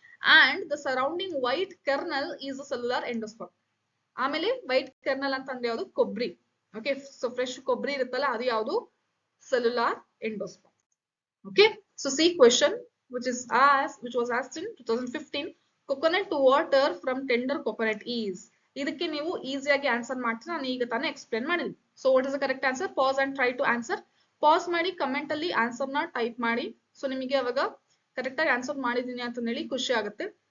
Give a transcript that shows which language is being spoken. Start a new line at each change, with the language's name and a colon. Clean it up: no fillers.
English: And the surrounding white kernel is a cellular endosperm.
Kannada: ಆಮೇಲೆ white kernel ಅಂತಂದ್ರೆ ಯಾವುದು, ಕೊಬ್ಬರಿ. ಓಕೆ, ಸೊ ಫ್ರೆಶ್ ಕೊಬ್ಬರಿ ಇರುತ್ತಲ್ಲ, ಅದು ಯಾವುದು, cellular endosperm.
English: Okay, so see question which was asked in 2015. Coconut water from tender coconut is.
Kannada: ಇದಕ್ಕೆ ನೀವು ಈಸಿಯಾಗಿ ಆನ್ಸರ್ ಮಾಡ್ತೀರಾ, ನಾನು ಈಗ ತಾನೇ ಎಕ್ಸ್ಪ್ಲೇನ್ ಮಾಡಿದ್ವಿ.
English: So what is the correct answer? Pass and try to answer.
Kannada: Pass ಮಾಡಿ ಕಮೆಂಟ್ ಅಲ್ಲಿ ಆನ್ಸರ್ ನ ಟೈಪ್ ಮಾಡಿ. ಸೊ ನಿಮಗೆ ಅವಾಗ ಕರೆಕ್ಟ್ ಆಗಿ ಆನ್ಸರ್ ಮಾಡಿದೀನಿ ಅಂತ ಹೇಳಿ ಖುಷಿ ಆಗುತ್ತೆ.